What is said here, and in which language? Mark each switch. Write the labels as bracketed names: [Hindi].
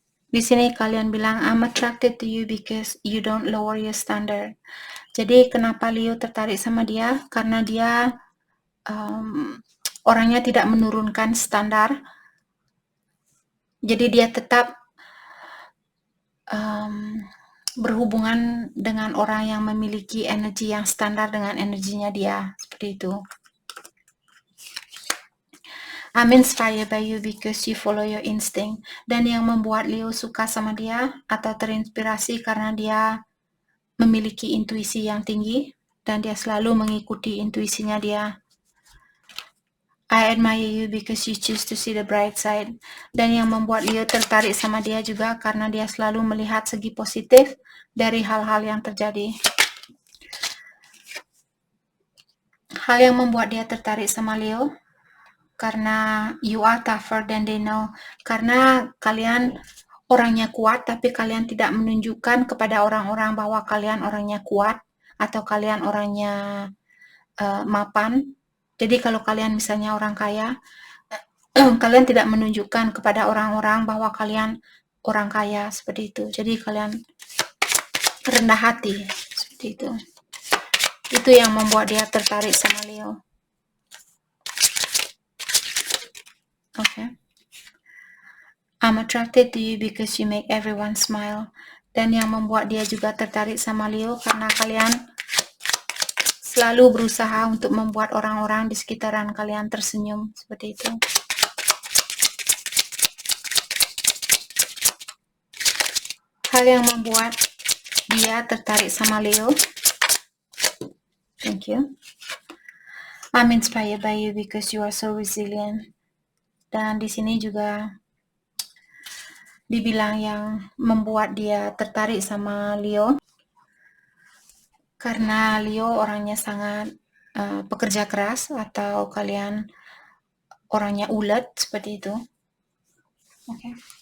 [Indonesian] Di sini kalian bilang, [English] I'm attracted to you because you don't lower your standard. [Indonesian] Jadi kenapa Leo tertarik sama dia? Karena dia orangnya tidak menurunkan standar. Jadi dia tetap berhubungan dengan orang yang memiliki energi yang standar dengan energinya dia. Seperti itu. [English] I'm inspired by you because you follow your instinct. [Indonesian] Dan yang membuat Leo suka sama dia atau terinspirasi karena dia memiliki intuisi yang tinggi dan dia selalu mengikuti intuisinya dia. [English] I admire you because you choose to see the bright side. [Indonesian] Dan yang membuat Leo tertarik sama dia juga karena dia selalu melihat segi positif dari hal-hal yang terjadi. Hal yang membuat dia tertarik sama Leo karena [English] you are tougher than they know. [Indonesian] Karena kalian orangnya kuat, tapi kalian tidak menunjukkan kepada orang-orang bahwa kalian orangnya kuat atau kalian orangnya mapan. Jadi kalau kalian misalnya orang kaya, kalian tidak menunjukkan kepada orang-orang bahwa kalian orang kaya seperti itu. Jadi kalian rendah hati seperti itu. Itu yang membuat dia tertarik sama Leo. [English] Okay. I'm attracted to you because you make everyone smile. [Indonesian] Dan yang membuat dia juga tertarik sama Leo karena kalian selalu berusaha untuk membuat orang-orang di sekitaran kalian tersenyum. Seperti itu. Hal yang membuat dia tertarik sama Leo. [English] Thank you. I'm inspired by you because you are so resilient. [Indonesian] Dan di sini juga dibilang yang membuat dia tertarik sama Leo karena Leo orangnya sangat pekerja keras atau kalian orangnya ulet seperti itu. Okay.